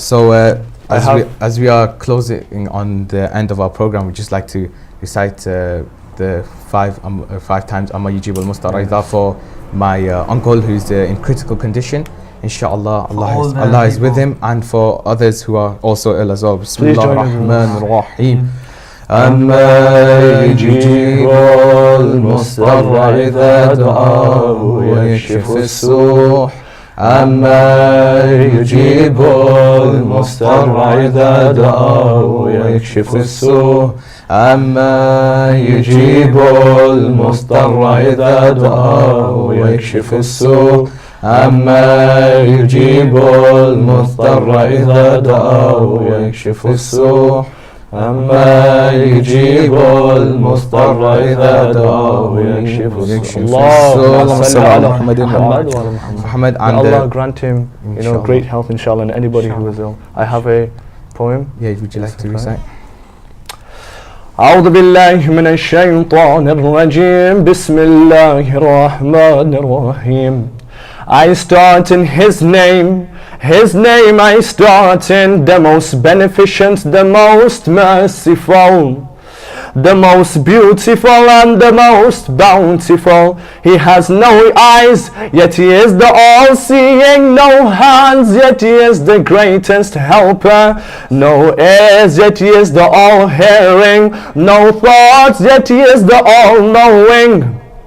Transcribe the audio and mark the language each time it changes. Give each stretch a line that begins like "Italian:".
English: So, as we are closing on the end of our program, we'd just like to recite the five times Amma Yujib al-Mustarida for my uncle who's in critical condition. Inshallah, Allah is with him, and for others who are also ill as well. Bismillah ar-Rahman ar-Rahim.
Arabic: أما يجيب المضطر إذا دعاه ويكشف السوء أما يجيب المضطر إذا دعاه ويكشف السوء أما يجيب المضطر إذا دعاه ويكشف السوء أما يجيب المضطر إذا دعاه ويكشف السوء أما يجيب المضطر إذا دعاه ويكشف السوء. اللهم صل على
English: Muhammad, and Allah grant him, great health, inshallah, and anybody who is ill. I have a poem. Yeah, would you like to recite?
Arabic: أعوذ بالله من الشيطان الرجيم بسم الله الرحمن الرحيم.
English: I start in His name I start in, the most beneficent, the most merciful, the most beautiful and the most bountiful. He has no eyes, yet he is the all-seeing, no hands, yet he is the greatest helper, no ears, yet he is the all-hearing, no thoughts, yet he is the all-knowing.